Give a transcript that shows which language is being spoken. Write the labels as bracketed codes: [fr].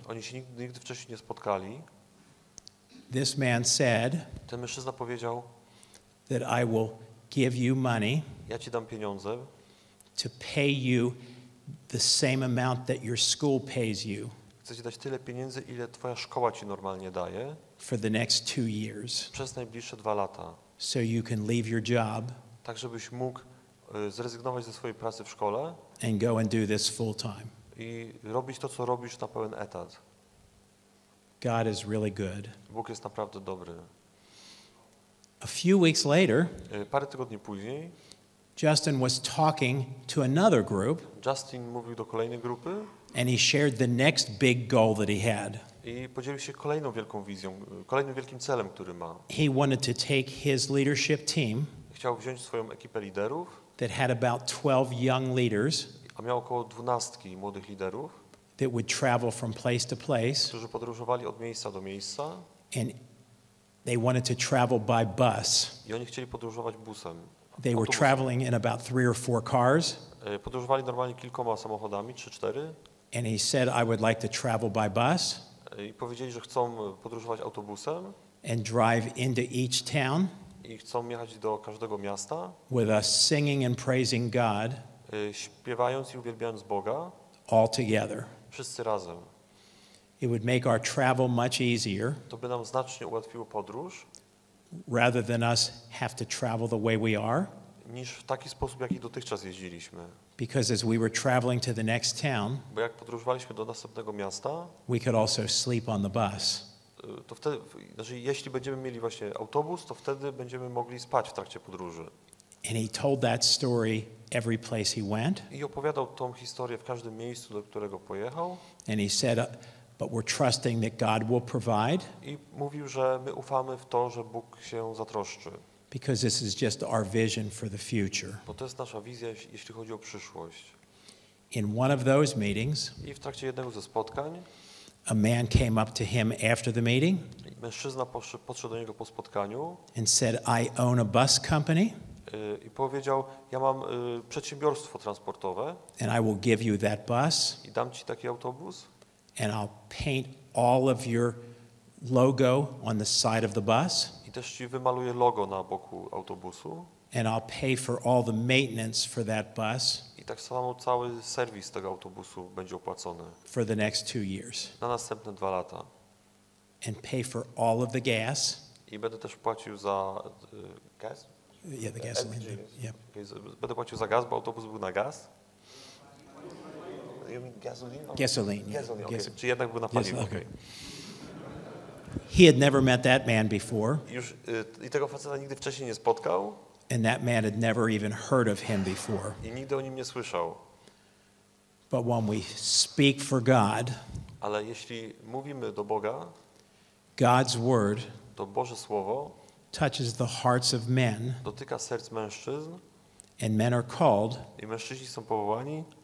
[pl] Oni się nigdy wcześniej nie spotkali. [en] This man said [pl] Ten mężczyzna powiedział, [en] that I will give you money [pl] ja ci dam pieniądze, [en] to pay you the same amount that your school pays you [pl] chcę ci dać tyle pieniędzy, ile twoja szkoła ci normalnie daje, [en] for the next 2 years, [pl] przez najbliższe 2 lata, [en] so you can leave your job [pl] tak żebyś mógł zrezygnować ze swojej pracy w szkole [en] and go and do this full time. [pl] i robić to, co robisz, na pełen etat. [en] God is really good. [pl] Bóg jest naprawdę dobry. [en] A few weeks later, [pl] Parę tygodni później [en] Justin was talking to another group, [pl] Justin mówił do kolejnej grupy [en] and he shared the next big goal that he had. [pl] i podzielił się kolejną wielką wizją, kolejnym wielkim celem, który ma. [en] He wanted to take his leadership team [pl] Chciał wziąć swoją ekipę liderów [en] that had about 12 young leaders [pl] A miał około 12 młodych liderów, [en] that would travel from place to place, [pl] którzy podróżowali od miejsca do miejsca [en] and they wanted to travel by bus. [pl] i oni chcieli podróżować busem. [en] They were [pl] autobusem. [en] traveling in about 3 or 4 cars, [pl] Podróżowali normalnie kilkoma samochodami, 3-4, [en] and he said, I would like to travel by bus [pl] i powiedzieli, że chcą podróżować autobusem [en] and drive into each town [pl] i chcą jechać do każdego miasta, [en] with us singing and praising God [pl] śpiewając i uwielbiając Boga, [en] all together. [pl] wszyscy razem. [en] It would make our travel much easier [pl] To by nam znacznie ułatwiło podróż, [en] rather than us have to travel the way we are, [pl] niż w taki sposób, jaki dotychczas jeździliśmy. [en] because as we were traveling to the next town, [pl] Bo jak podróżowaliśmy do następnego miasta, [en] we could also sleep on the bus. [pl] to wtedy, znaczy jeśli będziemy mieli właśnie autobus, to wtedy będziemy mogli spać w trakcie podróży. [en] And he told that story every place he went. [pl] I opowiadał tą historię w każdym miejscu, do którego pojechał. [en] And he said, but we're trusting that God will provide, [pl] I mówił, że my ufamy w to, że Bóg się zatroszczy. [en] because this is just our vision for the future. [pl] Bo to jest nasza wizja, jeśli chodzi o przyszłość. [en] In one of those meetings, [pl] I w trakcie jednego ze spotkań [en] a man came up to him after the meeting [pl] mężczyzna podszedł do niego po spotkaniu [en] and said, I own a bus company, [pl] i powiedział, ja mam przedsiębiorstwo transportowe [en] and I will give you that bus, [pl] i dam ci taki autobus [en] and I'll paint all of your logo on the side of the bus, [pl] i też ci wymaluję logo na boku autobusu [en] and I'll pay for all the maintenance for that bus [pl] i tak samo cały serwis tego autobusu będzie opłacony [en] for the next 2 years, [pl] na następne 2 lata. [en] and pay for all of the gas. [pl] I będę też płacił za gaz? [en] Yeah, the gasoline. [pl] LPG. [en] Yep. [pl] Będę płacił za gaz, bo autobus był na gaz. [en] Gasoline? Gasoline. Yeah. Gasoline, okay. Gasoline. [pl] Czy jednak był na paliwo? [en] Yes, Okay. okay. He had never met that man before, [pl] I tego faceta nigdy wcześniej nie spotkał [en] and that man had never even heard of him before. [pl] i nigdy o nim nie słyszał. [en] But when we speak for God, [pl] Ale jeśli mówimy do Boga, [en] God's word [pl] to Boże Słowo [en] touches the hearts of men, [pl] dotyka serc mężczyzn [en] and men are called [pl] i mężczyźni są powołani,